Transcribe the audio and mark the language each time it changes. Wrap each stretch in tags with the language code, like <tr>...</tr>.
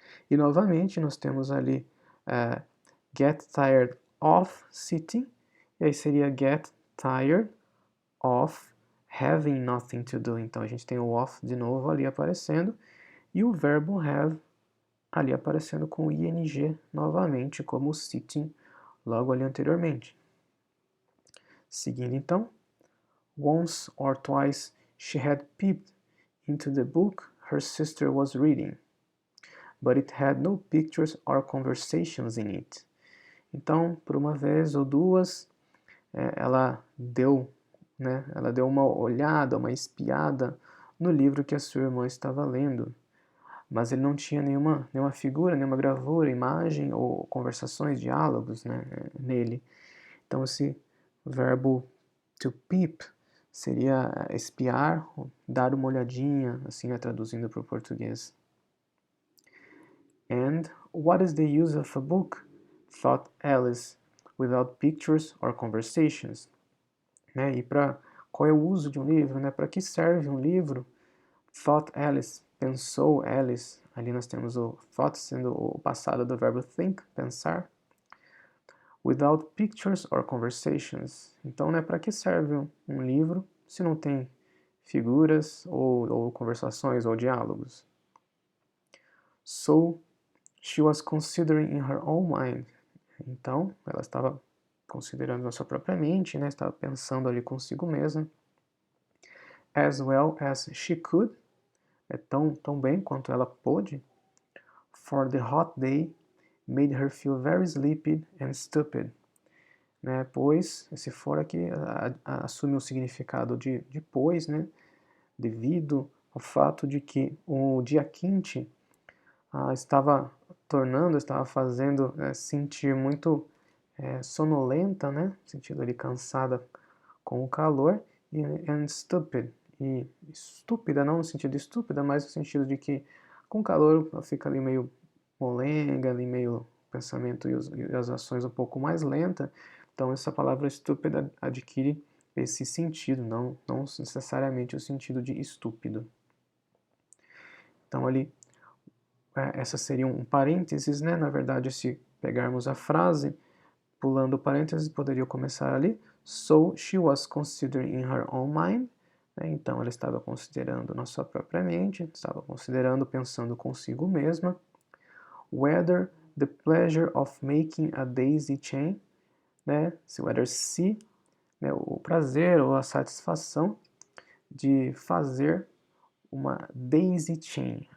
<pt>E novamente nós temos ali</pt> <en>get tired of sitting,</en> <pt>e aí seria</pt> <en>get tired of having nothing to do.</en> <pt>Então a gente tem o of de novo ali aparecendo, e o verbo have ali aparecendo com o ing novamente, como sitting logo ali anteriormente. Seguindo então,</pt> <en>once or twice she had peeped into the book her sister was reading, but it had no pictures or conversations in it.</en> <pt>Então, por uma vez ou duas, ela deu uma olhada, uma espiada no livro que a sua irmã estava lendo, mas ele não tinha nenhuma figura, nenhuma gravura, imagem ou conversações, diálogos, né, nele. Então esse verbo to peep seria espiar, dar uma olhadinha, assim traduzindo para o português.</pt> <en>And what is the use of a book? Thought Alice, without pictures or conversations. Né?</en> <pt>E qual é o uso de um livro? Né? Para que serve um livro?</pt> <en>Thought Alice,</en> <pt>pensou Alice. Ali nós temos o thought sendo o passado do verbo think, pensar.</pt> <en>Without pictures or conversations.</en> <pt>Então, né, para que serve um livro se não tem figuras ou conversações ou diálogos.</pt> <en>So, she was considering in her own mind.</en> <pt>Então, ela estava considerando na sua própria mente, né? Estava pensando ali consigo mesma.</pt> <en>As well as she could,</en> <pt>tão bem quanto ela pôde.</pt> <en>For the hot day made her feel very sleepy and stupid.</en> <pt>Né? Pois, esse for aqui assume o significado de pois, né? Devido ao fato de que o dia quente estava fazendo sentir muito sonolenta, né? Sentindo ali cansada com o calor,</pt> <en>and stupid,</en> <pt>e estúpida, não no sentido estúpida, mas no sentido de que com calor ela fica ali meio molenga, ali meio pensamento e as ações um pouco mais lenta. Então essa palavra estúpida adquire esse sentido, não necessariamente o sentido de estúpido. Então ali, essa seria um parênteses, né? Na verdade, se pegarmos a frase, pulando o parênteses, poderia começar ali.</pt> <en>So she was considering in her own mind.</en> <pt>Né? Então ela estava considerando na sua própria mente, estava considerando, pensando consigo mesma.</pt> <en>Whether the pleasure of making a daisy chain, né?</en> <pt>Whether se, né? O prazer ou a satisfação de fazer uma daisy chain.</pt>